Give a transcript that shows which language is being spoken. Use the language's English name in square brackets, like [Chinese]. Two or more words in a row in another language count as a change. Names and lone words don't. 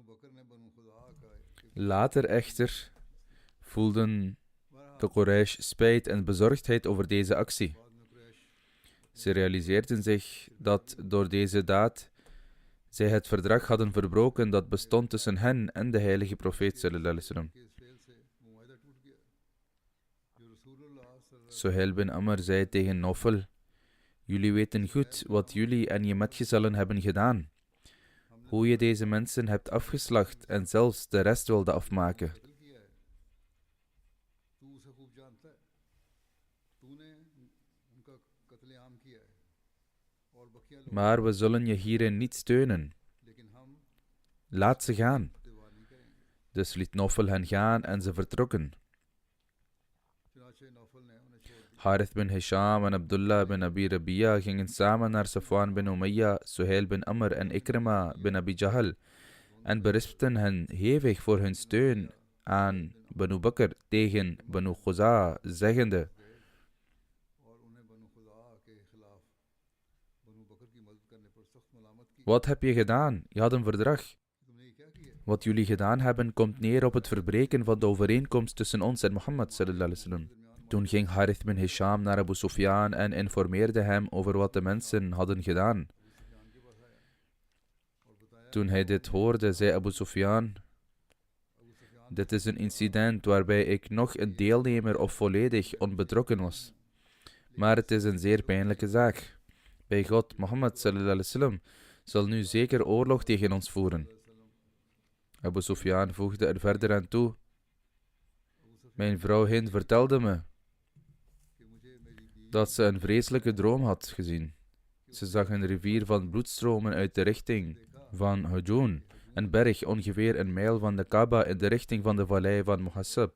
[Dutch] Later echter voelden de Quraysh spijt en bezorgdheid over deze actie. Ze realiseerden zich dat door deze daad zij het verdrag hadden verbroken dat bestond tussen hen en de heilige profeet [Arabic] صلى الله عليه وسلم. [Dutch] Suhail bin Amr zei tegen Nawfal: Jullie weten goed wat jullie en je metgezellen hebben gedaan. Hoe je deze mensen hebt afgeslacht en zelfs de rest wilde afmaken. Maar we zullen je hierin niet steunen. Laat ze gaan. Dus liet Nawfal hen gaan en ze vertrokken. Harith bin Hisham en Abdullah bin Abi Rabi'a gingen samen naar Safwan bin Umayya, Suhail bin Amr en Ikrima bin Abi Jahl en berispten hen hevig voor hun steun aan Banu Bakr tegen Banu Khuza, zeggende: Wat heb je gedaan? Je had een verdrag. Wat jullie gedaan hebben komt neer op het verbreken van de overeenkomst tussen ons en Mohammed [Arabic] صلى الله عليه وسلم. [Dutch] Toen ging Harith bin Hisham naar Abu Sufyan en informeerde hem over wat de mensen hadden gedaan. Toen hij dit hoorde, zei Abu Sufyan: Dit is een incident waarbij ik nog een deelnemer of volledig onbetrokken was. Maar het is een zeer pijnlijke zaak. Bij God, Mohammed [Arabic] صلى الله عليه وسلم [Dutch] zal nu zeker oorlog tegen ons voeren. Abu Sufyan voegde er verder aan toe: Mijn vrouw Hind vertelde me dat ze een vreselijke droom had gezien. Ze zag een rivier van bloed stromen uit de richting van Hujun, een berg ongeveer een mijl van de Kaaba in de richting van de vallei van Muhassab.